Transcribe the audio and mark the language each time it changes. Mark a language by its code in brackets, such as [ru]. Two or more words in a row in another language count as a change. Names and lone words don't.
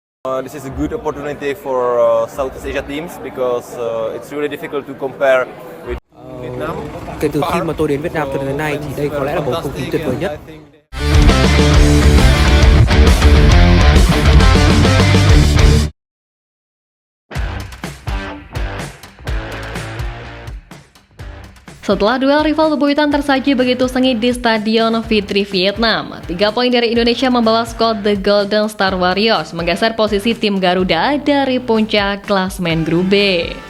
[en] This is a good opportunity for Southeast Asia teams because it's really difficult to compare with Vietnam. [vi] Kể từ khi mà tôi đến Việt Nam từ đến nay thì đây có lẽ là bầu không khí tuyệt vời nhất. [id] Setelah duel rival bebuyutan tersaji begitu sengit di Stadion Fitri Vietnam, 3 poin dari Indonesia membawa skuad The Golden Star Warriors menggeser posisi tim Garuda dari puncak klasmen grup B.